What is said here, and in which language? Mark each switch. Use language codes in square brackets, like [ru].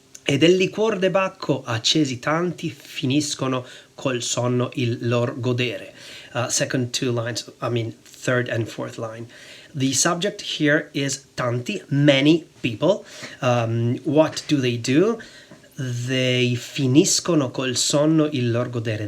[it] E del liquor de Bacco accesi tanti finiscono col sonno il lor godere. [en] Second two lines, third and fourth line. The subject here is tanti, many people. What do? [it] They finiscono col sonno il lor godere.